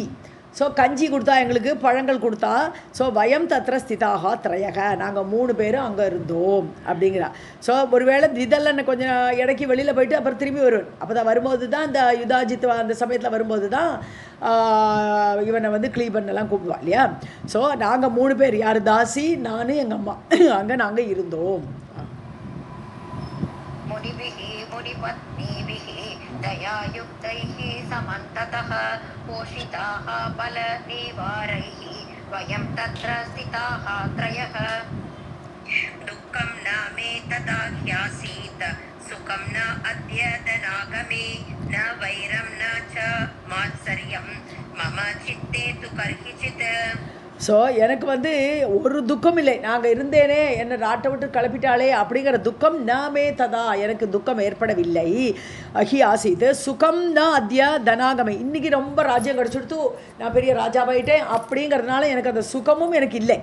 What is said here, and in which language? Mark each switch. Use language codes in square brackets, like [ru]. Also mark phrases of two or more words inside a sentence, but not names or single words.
[ta] ஸோ கஞ்சி கொடுத்தா எங்களுக்கு, பழங்கள் கொடுத்தா. ஸோ [sa] वयं तत्र स्थिताः त्रयः, [ta] நாங்கள் 3 பேரும் அங்கே இருந்தோம் அப்படிங்கிறா. ஸோ ஒருவேளை விதல்லன்னு கொஞ்சம் இடைக்கி வெளியில் போயிட்டு அப்புறம் திரும்பி வருவேன். அப்போ தான் வரும்போது தான் இந்த யுதாஜித் அந்த சமயத்தில் வரும்போது தான் இவனை வந்து கிளீபன்னெல்லாம் கூப்பிடுவா இல்லையா. ஸோ நாங்கள் 3 பேர், யார், தாசி, நான், எங்கள் அம்மா, அங்கே நாங்கள் இருந்தோம். [sa] दयायुक्तैः समन्ततः पोषिताः बलनिवारैः वयं तत्र स्थिताः त्रयः. दुःखं न मे तदा ह्यासीत् सुखं न अद्यतनागमे न वैरं न च मात्सर्यं मम चित्ते तु कर्हिचित्. [ta] ஸோ எனக்கு வந்து ஒரு துக்கம் இல்லை, நாங்கள் இருந்தேனே என்னை நாட்டை விட்டு கிளப்பிட்டாளே அப்படிங்கிற துக்கம் [sa] न मे तदा, [ta] எனக்கு துக்கம் ஏற்படவில்லை. [sa] हि आसीत् सुखं न अद्य तनागमे, [ta] இன்றைக்கி ரொம்ப ராஜ்யம் கிடச்சிடுத்து, நான் பெரிய ராஜாவாயிட்டேன் அப்படிங்கிறதுனால எனக்கு அந்த சுகமும் எனக்கு இல்லை.